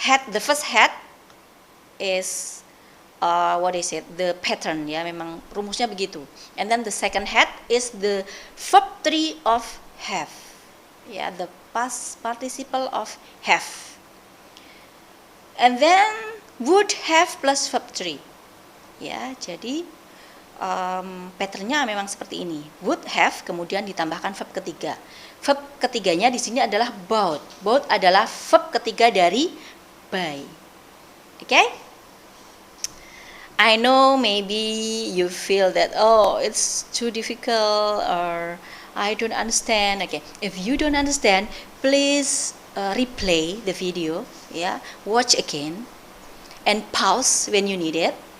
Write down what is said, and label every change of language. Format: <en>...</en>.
<en>The first had is the pattern,</en> <id>memang rumusnya begitu.</id> <en>And then the second had is the verb 3 of have, the past participle of have. And then would have plus verb 3.</en> <id>Jadi patternnya memang seperti ini. Would have kemudian ditambahkan verb ketiga. Verb ketiganya di sini adalah bought. Bought adalah verb ketiga dari buy.</id> <en>Okay? I know maybe you feel that it's too difficult or I don't understand. Okay, if you don't understand, please replay the video. Watch again and pause when you need it.</en>